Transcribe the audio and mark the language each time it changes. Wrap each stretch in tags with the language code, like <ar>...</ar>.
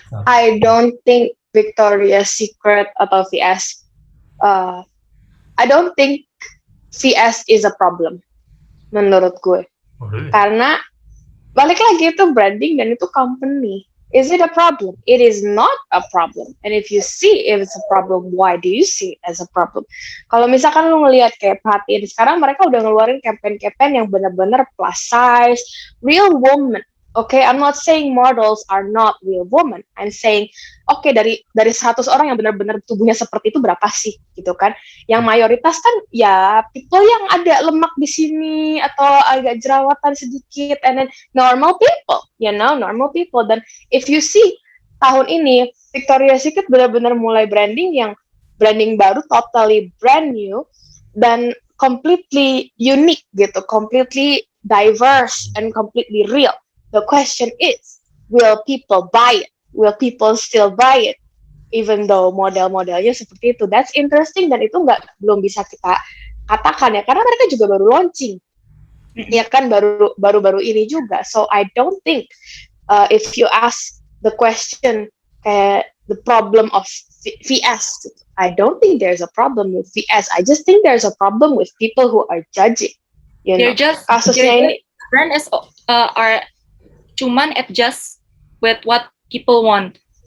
<en>I don't think Victoria's Secret</en> <id>atau VS.</id> <en>I don't think VS is a problem</en> <id>menurut gue.</id> <en>Really?</en> <id>Karena balik lagi itu branding dan itu company.</id> <en>Is it a problem? It is not a problem. And if you see if it's a problem, why do you see it as a problem?</en> <id>Kalau misalkan lu ngelihat kayak perhatiin, sekarang mereka udah ngeluarin campaign-campaign yang benar-benar plus size, real woman.</id> <en>Okay, I'm not saying models are not real woman. I'm saying, okay,</en> <id>dari 100 orang yang benar-benar tubuhnya seperti itu berapa sih, gitu kan? Yang mayoritas kan ya people yang ada lemak di sini atau agak jerawatan sedikit,</id> <en>and then normal people, normal people. Dan if you see</en> <id>tahun ini</id> <en>Victoria's Secret</en> <id>benar-benar mulai branding baru,</id> <en>totally brand new dan completely unique gitu, completely diverse and completely real. The question is, will people buy it? Will people still buy it? Even though</en> <id>model-modelnya seperti itu.</id> <en>That's interesting,</en> <id>dan itu belum bisa kita katakan ya, karena mereka juga baru launching. Ya kan, baru ini juga.</id> <en>So I don't think if you ask the question the problem of VS, I don't think there's a problem with VS. I just think there's a problem with people who are judging.</en> <id>Kasusnya ini</id> <en>brand are</en> <id>cuman</id> <en>adjust with what people want.</en>